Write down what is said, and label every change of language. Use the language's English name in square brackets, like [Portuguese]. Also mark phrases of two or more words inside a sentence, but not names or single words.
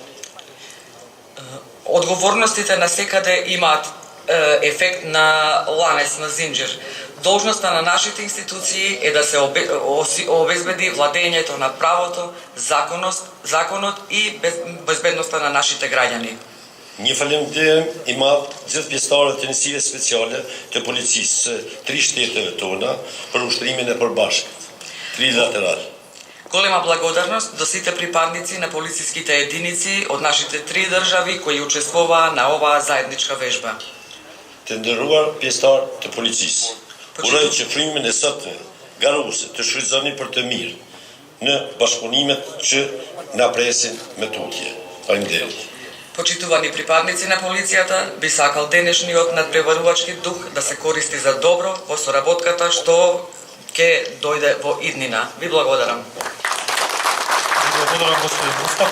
[Macedonian] Одговорностите на секаде имаат ефект на ланец, на зинџир. Должноста на нашите институции е да се обезбеди владењето на правото, законот и безбедноста на нашите граѓани. [Albanian] Një faleminderim i madh gjithë pjesëtarëve të njësive speciale të policisë së 3 shteteve tona për ushtrimin e përbashkët, trilateral. [Macedonian] Голема благодарност до сите припадници на полициските единици од нашите 3 држави кои учествуваа на оваа заедничка вежба. [Albanian] Të nderuar pjesëtarë të policisë, uroj që frymën e sotme garuse të shfrytëzoni për të mirë në bashkëpunimet që na presin me tutje. Faleminderit. [Macedonian] Почитувани припадници на полицијата, би сакал денешниот надпреварувачки дух да се користи за добро во соработката што ќе дојде во иднина. Ви благодарам. Благодарам, господин Мустафа.